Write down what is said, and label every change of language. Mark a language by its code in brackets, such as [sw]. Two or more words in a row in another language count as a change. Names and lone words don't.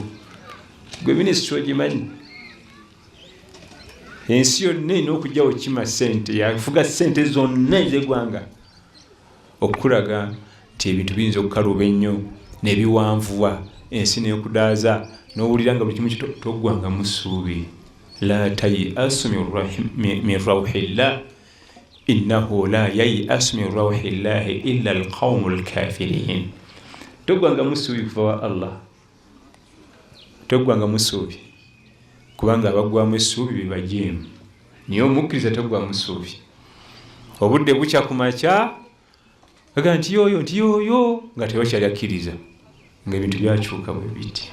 [lg] Gwe minisitule ogimanyi? Ensi yonna erina okujjawo kima ssente, yafuga ssente zonna ez'eggwanga okulaga nti ebintu biyinza okukaluba ennyo n'ebiwanvuwa, ensi n'ekudaaza n'owulira nga buli kimu toggwangamu ssuubi. [ar] لا تيأسوا من روح الله إنه لا ييأس من روح الله إلا القوم الكافرون. [lg] Toggwangamu ssuubi kuva wa Allah, toggwangamu ssuubi kubanga abaggwamu essuubi be bajeemu. Naye omukkiriza toggwamu ssuubi. Obudde bukya ku makya aga nti yooyo nga tebakyali akkiriza ng'ebintu byakyuka bwe biti.